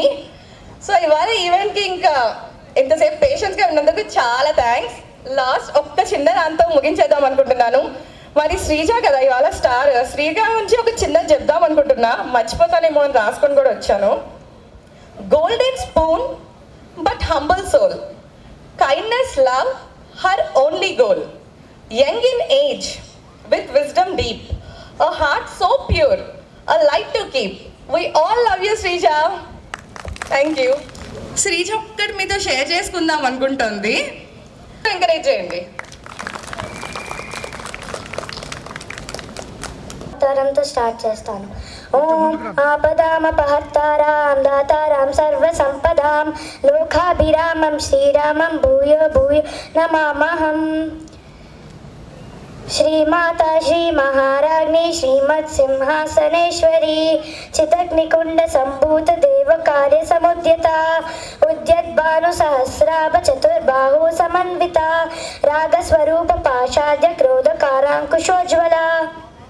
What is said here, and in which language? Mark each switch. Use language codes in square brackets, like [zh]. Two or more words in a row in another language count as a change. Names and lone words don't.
[te] సో ఇవాళ ఈవెంట్కి ఇంకా ఇంతసేపు పేషెన్స్గా ఉన్నందుకు చాలా థ్యాంక్స్. లాస్ట్ ఒక్క చిన్న దాంతో ముగించేద్దాం అనుకుంటున్నాను. మరి శ్రీజ కదా ఇవాళ స్టార్, శ్రీజ నుంచి ఒక చిన్నది చెప్దాం అనుకుంటున్నా, మర్చిపోతానేమో అని రాసుకొని కూడా వచ్చాను. [en] golden spoon but humble soul, kindness love her only goal, young in age with wisdom deep, a heart so pure, a light to keep. We all love you శ్రీజ. thank you. [te] శ్రీజ ఒక్కటి మీతో షేర్ చేసుకుందాం అనుకుంటుంది, ఎంకరేజ్ చేయండి. తరంతో స్టార్ట్ చేస్తాను. [sa] ఓం ఆపదామపహర్తారాం దాతారాం సర్వసంపదాం లోకాభిరామం శ్రీరామం భూయో భూయో నమామహం. श्रीमाता श्री महाराज्ञी श्रीमत् सिंहासनेश्वरी चितग्निकुंड संभूत देव कार्य समुद्यता उद्यद्भानु सहस्राभ चतुर्बाहु समन्विता रागस्वरूप पाशाद्य क्रोध कारांकुशोज्वला